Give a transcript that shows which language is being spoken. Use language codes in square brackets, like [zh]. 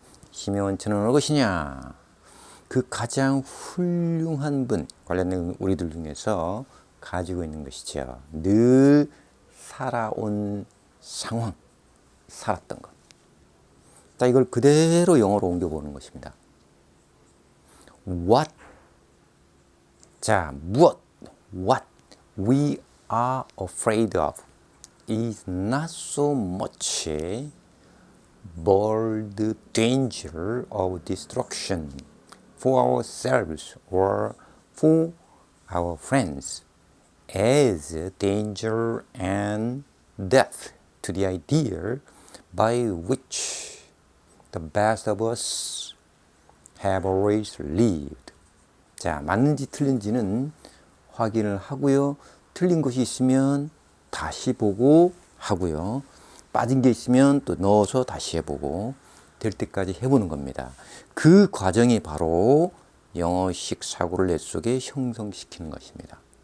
[ko] 심해원천은 어느 것이냐? 그 가장 훌륭한 분, 관련된 우리들 중에서 가지고 있는 것이죠. 늘 살아온 상황, 살았던 것. 자, 이걸 그대로 영어로 옮겨보는 것입니다. What? 자, 무엇? [en] What we are afraid of is not so much but the danger of destruction for ourselves or for our friends as danger and death to the ideal by which the best of us have always lived. [ko] 자, 맞는지 틀린지는 확인을 하고요. 틀린 것이 있으면 다시 보고 하고요. 빠진 게 있으면 또 넣어서 다시 해보고 될 때까지 해보는 겁니다. 그 과정이 바로 영어식 사고를 내 속에 형성시키는 것입니다.